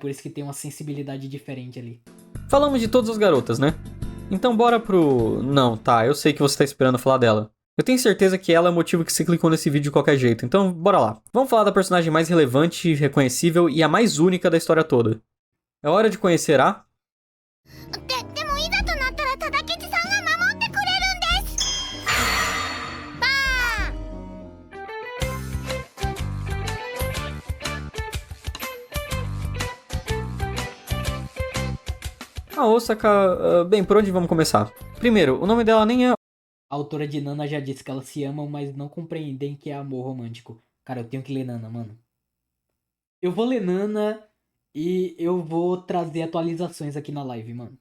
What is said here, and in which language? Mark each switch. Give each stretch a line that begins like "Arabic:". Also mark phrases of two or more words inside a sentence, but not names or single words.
Portuguese: Por isso que tem uma sensibilidade diferente ali. falamos de todas as garotas, né? Então bora pro... Não, tá, eu sei que você tá esperando falar dela. Eu tenho certeza que ela é o motivo que você clicou nesse vídeo de qualquer jeito, então bora lá. Vamos falar da personagem mais relevante, reconhecível e a mais única da história toda. É hora de conhecer a...
Japanese: でもいざとなったら忠吉さんが守ってくれるんですバーン
Portuguese: A Osaka... bem, por onde vamos começar? Primeiro, o nome dela nem é... A autora de Nana já disse que elas se amam, mas não compreendem que é amor romântico. Cara, eu tenho que ler Nana, mano. Eu vou ler Nana e eu vou trazer atualizações aqui na live, mano.